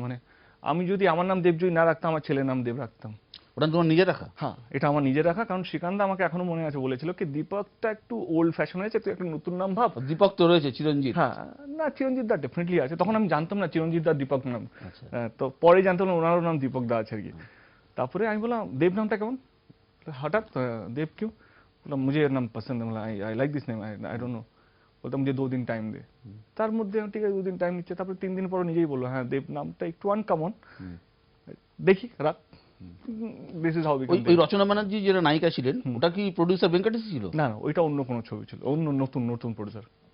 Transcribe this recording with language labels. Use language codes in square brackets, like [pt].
[bn] মানে আমি যদি আমার নাম দেব যদি না রাখতাম, আমার ছেলের নাম দেব রাখতাম। ওটা তোমার নিজে রাখা? হ্যাঁ, এটা আমার নিজে রাখা। কারণ শ্রীকান্ত আমাকে এখনো মনে আছে বলেছিল কি দীপকটা একটু ওল্ড ফ্যাশন হয়েছে, তুই একটা নতুন নাম ভাব। দীপক তো রয়েছে, চিরঞ্জিত। হ্যাঁ, না চিরঞ্জিত দা ডেফিনেটলি আছে, তখন আমি জানতাম না চিরঞ্জিত দা দীপক নাম। তো পরে জানতাম ওনারও নাম দীপক দা আছে আর কি। তারপরে আমি বললাম দেব নামটা কেমন, হঠাৎ দেব [hi] क्यों, [bn] বললাম [hi] मुझे ये नाम पसंद है, मतलब [en] I like this name, I don't know. [bn] বলতাম [hi] मुझे 2 दिन [bn] টাইম দে। তার মধ্যে ঠিক আছে 2 দিন টাইম নিচ্ছে। তারপরে 3 দিন পর নিজেই বললো হ্যাঁ দেব নামটা একটু আনকমন, দেখি রাখ। [en] this is how we [bn] ওই রচনা ব্যানার্জি যেটা নায়িকা ছিলেন, ওটা কি প্রোডিউসার ভেঙ্কটেশ ছিল? না, ওইটা অন্য কোনো ছবি ছিল, অন্য নতুন প্রোডিউসার।